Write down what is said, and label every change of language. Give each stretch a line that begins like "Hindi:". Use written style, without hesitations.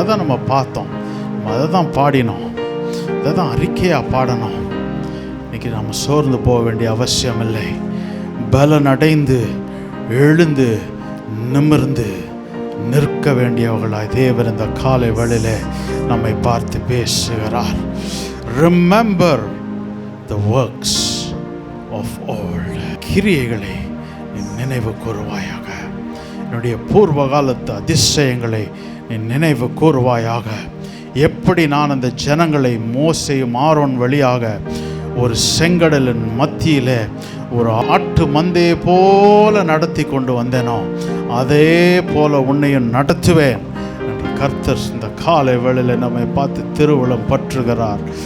Tamil: அதான் நம்ம பார்த்தோம், நம்ம அதை தான் பாடினோம், அதை தான் அறிக்கையாக பாடணும். இன்னைக்கு நம்ம சோர்ந்து போக வேண்டிய அவசியம் இல்லை. பலன் அடைந்து எழுந்து நிமிர்ந்து நிற்க வேண்டியவர்களாய் தேவன் இந்த காலை வேளையிலே நம்மை பார்த்து பேசுகிறார்.
English: Remember the works of old.
Tamil: கிரியைகளை நீ நினைவு கூறுவாயாக. என்னுடைய பூர்வ காலத்து அதிசயங்களை நீ நினைவு கூறுவாயாக. எப்படி நான் அந்த ஜனங்களை மோசேயும் ஆரோன் வழியாக ஒரு செங்கடலின் மத்தியிலே ஒரு ஆட்டு மந்தையை போல நடத்தி கொண்டு வந்தேனோ, அதே போல உன்னையும் நடத்துவேன் என்று கர்த்தர் இந்த காலை வேளையில் நம்மை பார்த்து திருவுளம் பற்றுகிறார்.